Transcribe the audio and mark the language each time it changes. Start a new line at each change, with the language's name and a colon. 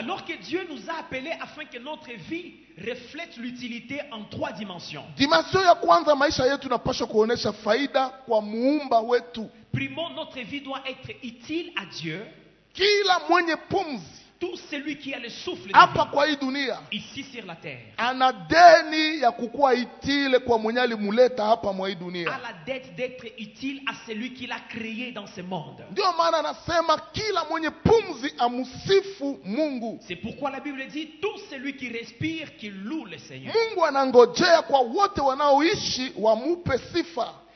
French: Alors que Dieu nous a appelés afin que notre vie reflète l'utilité en trois dimensions.
Swahili: Dimension ya kwanza maisha yetu napasha kuonesha faida kwa muumba wetu.
French: Primo, notre vie doit être utile à Dieu.
Swahili: Kila mwenye pumzi.
French: Tout celui qui a le souffle
Swahili: hapa kwa hii dunia,
French: ici sur la terre,
Swahili: ana deni ya kukua itile kwa mwenye alimuleta hapa mwa hii dunia,
French: a la dette d'être utile à celui qui l'a créé dans ce monde.
Swahili: Ndio maana anasema kila mwenye pumzi amusifu Mungu.
French: C'est pourquoi la Bible dit tout celui qui respire qui loue le Seigneur.
Swahili: Mungu anangojea kwa wote wanaoishi wamupe sifa.